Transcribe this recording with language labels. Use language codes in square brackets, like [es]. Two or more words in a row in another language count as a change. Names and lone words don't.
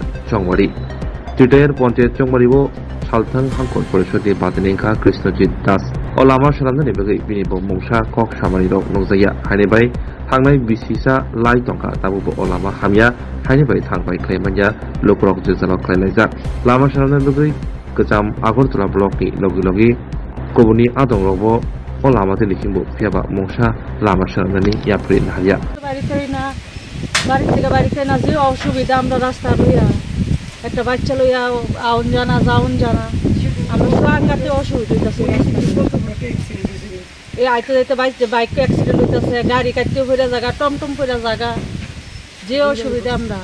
[trp] चंगवारी पन्चायत चंगवारीबो सालथां हांखर परिषदनि बादानिंखा कृष्णजित दास अ लामा सालामनानै बागै बिनिबो मुंसा कक सामानि रक नंजाया हायनिबाय थांनाय बिसिसा लाई तंखा दाबुबो अ लामा हामिया हायनिबाय थांबाय क्लाइमानिया लोकरक जोजालाव क्लाइलायजाक लामा सालामनानै बागै गोजाम आगरतला ब्लकनि लगी गुबुननि आदं रबो अ लामाते लिखिंबो फियाबा मुंसा लामा सालामनानै याफ्रिनो हाया [bn] বাড়িতে না যে অসুবিধা আমরা রাস্তা লইয়া একটা বাচ্চা লইয়া আউন জানা যাউন জানা আমরা সাংঘাতে অসুবিধা হইতাছে। এই আইতে যাইতে [en] bike accident [bn] হইতাছে, গাড়ি কাটতে পড়ে জায়গা, টমটম পড়ে জায়গা, যে অসুবিধা আমরা।